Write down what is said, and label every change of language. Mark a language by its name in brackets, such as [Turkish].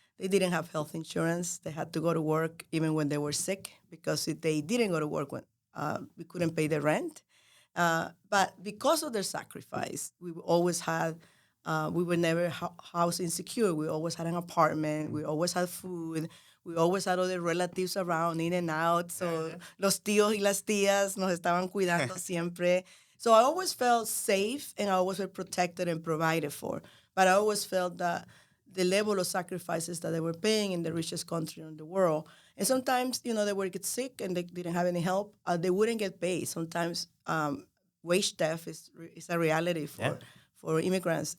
[English] They didn't have health insurance. They had to go to work even when they were sick because if they didn't go to work, we couldn't pay the rent. But because of their sacrifice, we always had, we were never house insecure. We always had an apartment. We always had food. We always had other relatives around, in and out. [Spanish] So los tíos y las tías nos estaban cuidando siempre. [English] So I always felt safe and I always felt protected and provided for. But I always felt that the level of sacrifices that they were paying in the richest country in the world. And sometimes, they would get sick and they didn't have any help. They wouldn't get paid. Sometimes wage theft is a reality for immigrants.